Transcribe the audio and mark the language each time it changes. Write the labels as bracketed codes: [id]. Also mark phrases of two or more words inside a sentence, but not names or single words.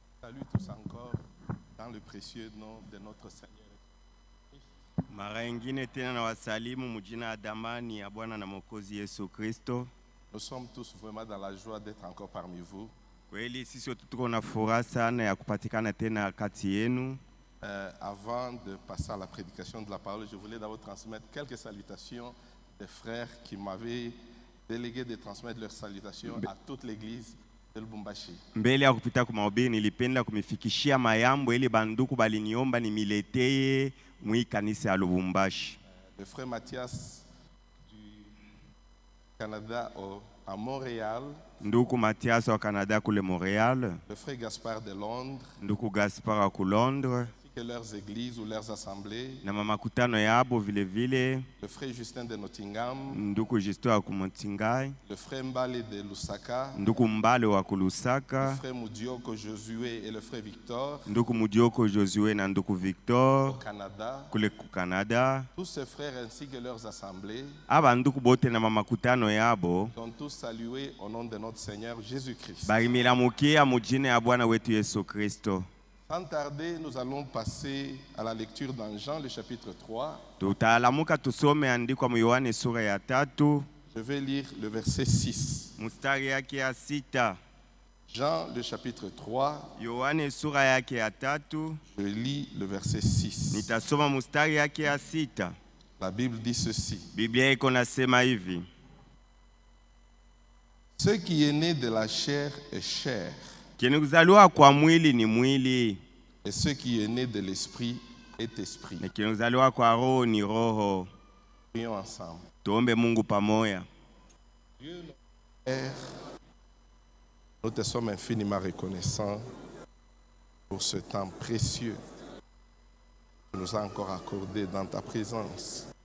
[fr] salue tous encore dans le précieux nom de notre Seigneur. [sw] Mara ingine tena na wasalimu mujina ya damani ya Bwana na Mwokozi Yesu Kristo. [fr] Nous sommes tous vraiment dans la joie d'être encore parmi vous. [sw] Kweli sisi wote tuko na furaha sana ya kupatikana tena kati yenu. [fr] Avant de passer à la prédication de la parole, je voulais d'abord transmettre quelques salutations des frères qui m'avaient délégué de transmettre leurs salutations à toute l'église de Lubumbashi. [sw] Mbele ya kupita kwa mahubiri nilipenda kumifikishia mayambo ili banduku baliniomba nimiletee mwi kanisa ya Lubumbashi. [fr] Le frère Mathias du Canada à Montréal. [sw] Nduku Mathias wa Canada kule Montréal. [fr] Le frère Gaspard de Londres. [sw] Nduku Gaspard wa Londres. [fr] Que leurs églises ou leurs assemblées. [sw] Na mamakutano yabo vile vile. [fr] Le frère Justin de Nottingham. [sw] Nduku Justin wa Kumontingai. [fr] Le frère Mbale de Lusaka. [sw] Nduku Mbale wa Lusaka. [fr] Le frère Mudioko Josué et le frère Victor. [sw] Nduku Mudioko Josué na Nduku Victor. [fr] Au Canada. [sw] Kule ku Canada. [fr] Tous ces frères ainsi que leurs assemblées. [sw] Aba nduku bote na mamakutano yabo. [fr] Sont tous salués au nom de notre Seigneur Jésus-Christ. [sw] Barimilamukia mujine ya Bwana wetu Yesu Kristo. [fr] Sans tarder, nous allons passer à la lecture dans Jean, le chapitre 3. [sw] Tutalamuka tusome andikwa mu Yohane sura ya 3. [fr] Je vais lire le verset 6. [sw] Mustari yake ya 6. [fr] Jean, le chapitre 3. [sw] Yohane sura yake ya 3. [fr] Je lis le verset 6. [sw] Nitasoma mustari yake ya 6. [fr] La Bible dit ceci. [sw] Biblia iko nasema hivi. [fr] Ce qui est né de la chair est chair. [sw] Kinuzaliwa kwa mwili ni mwili. [fr] Et ce qui est né de l'esprit est esprit. [sw] Na kinuzaliwa kwa roho ni roho. [fr] Prions ensemble. [sw] Tuombe Mungu pamoja. [fr] Dieu notre Père, nous te sommes infiniment reconnaissants pour ce temps précieux que tu nous as encore accordé dans ta présence.